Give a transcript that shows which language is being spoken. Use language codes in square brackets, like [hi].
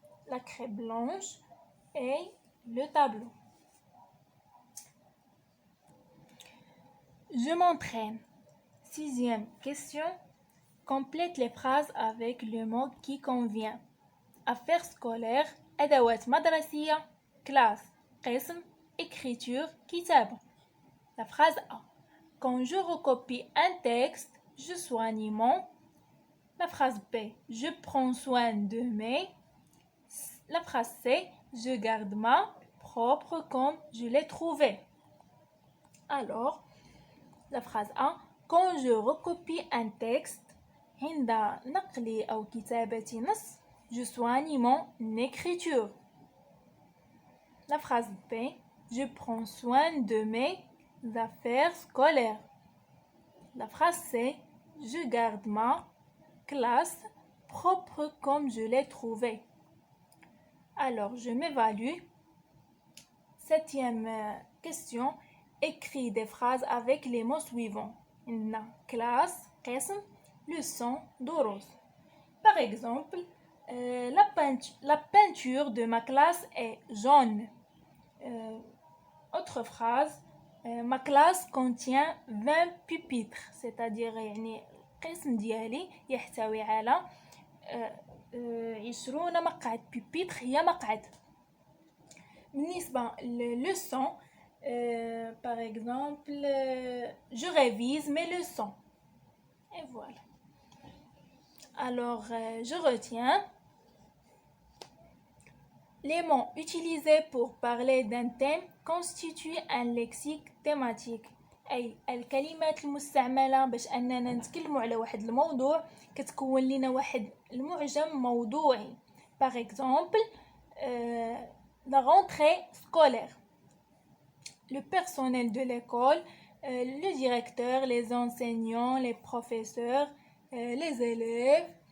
[fr] La craie blanche et le tableau. Je m'entraîne. 6e question. Complète les phrases avec le mot qui convient. Affaires scolaires, [ar] أدوات مدرسية, [fr] classe, قسم, écriture, كتابة. La phrase A. Quand je recopie un texte, je soigne mon. La phrase B. Je prends soin de mes. La phrase C. Je garde ma propre comme je l'ai trouvée. Alors, la phrase A. Quand je recopie un texte, [ar] عند نقلي أو كتابة نص, [fr] je soigne mon écriture. La phrase B. Je prends soin de mes affaires scolaires. La phrase C. Je garde ma classe propre comme je l'ai trouvée. Alors, je m'évalue. 7e question. Écris des phrases avec les mots suivants. Classe, قسم, leçon, دروس. Par exemple, la peinture de ma classe est jaune. Autre phrase, ma classe contient 20 pupitres, c'est-à-dire [ar] يعني القسم ديالي يحتوي على 20 مقعد. pupitre هي مقعد. [fr] بالنسبة leçon, par exemple, je révise mes leçons. Et voilà. Alors, je retiens. Les mots utilisés pour parler d'un thème constituent un lexique thématique. [ar] أي الكلمات المستعملة باش أننا نتكلموا على واحد الموضوع كتكون لنا واحد المعجم موضوعي. [fr] Par exemple, la rentrée scolaire. Le personnel de l'école, le directeur, les enseignants, les professeurs, les élèves.